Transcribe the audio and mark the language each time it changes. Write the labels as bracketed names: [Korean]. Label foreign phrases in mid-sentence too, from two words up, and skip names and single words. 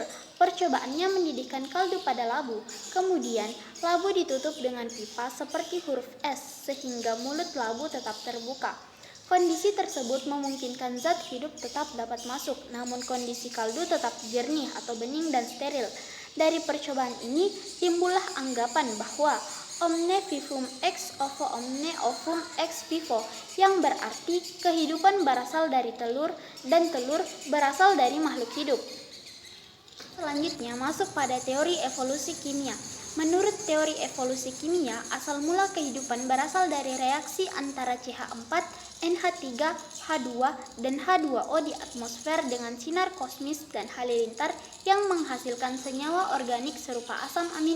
[Indonesian] Percobaannya mendidihkan kaldu pada labu, kemudian labu ditutup dengan pipa seperti huruf S sehingga mulut labu tetap terbuka. Kondisi tersebut memungkinkan zat hidup tetap dapat masuk, namun kondisi kaldu tetap jernih atau bening dan steril. Dari percobaan ini timbullah anggapan bahwa [Latin] omne vivum ex ovo omne ovum ex vivo, [Indonesian] yang berarti kehidupan berasal dari telur dan telur berasal dari makhluk hidup. Selanjutnya masuk pada teori evolusi kimia. Menurut teori evolusi kimia, asal mula kehidupan berasal dari reaksi antara CH4, NH3, H2, dan H2O di atmosfer dengan sinar kosmis dan halilintar yang menghasilkan senyawa organik serupa asam amino.